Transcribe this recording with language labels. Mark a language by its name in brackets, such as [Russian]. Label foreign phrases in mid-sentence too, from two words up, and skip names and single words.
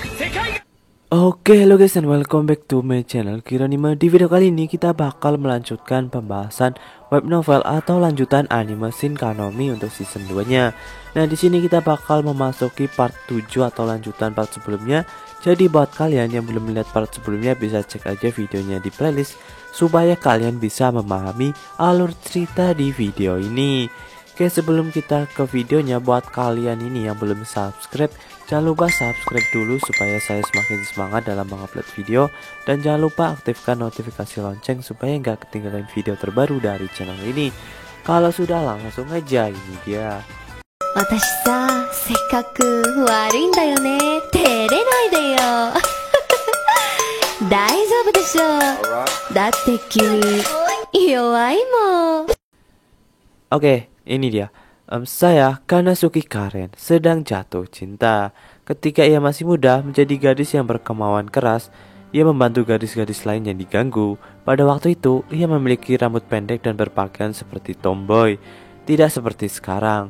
[English] Oke, hello guys and welcome back to my channel Kiranima. [Indonesian] Di video kali ini kita bakal melanjutkan pembahasan [English] web novel [Indonesian] atau lanjutan anime Shin Kanomi untuk season 2-nya. Nah, di sini kita bakal memasuki part 7 atau lanjutan part sebelumnya. Jadi buat kalian yang belum melihat part sebelumnya bisa cek aja videonya di playlist supaya kalian bisa memahami alur cerita di video ini. Oke, sebelum kita ke videonya, buat kalian ini yang belum subscribe, jangan lupa subscribe dulu supaya saya semakin semangat dalam mengupload video. Dan jangan lupa aktifkan notifikasi lonceng supaya nggak ketinggalan video terbaru dari channel ini. Kalau sudah, langsung aja, ini dia. [Japanese] 私さ、せっかく悪いんだよね。照れないでよ。大丈夫でしょ。だって君、弱いもん。 [Indonesian] Oke, ini dia. Saya Kanasuki Karen sedang jatuh cinta. Ketika ia masih muda menjadi gadis yang berkemauan keras, ia membantu gadis-gadis lain yang diganggu. Pada waktu itu, ia memiliki rambut pendek dan berpakaian seperti tomboy, tidak seperti sekarang.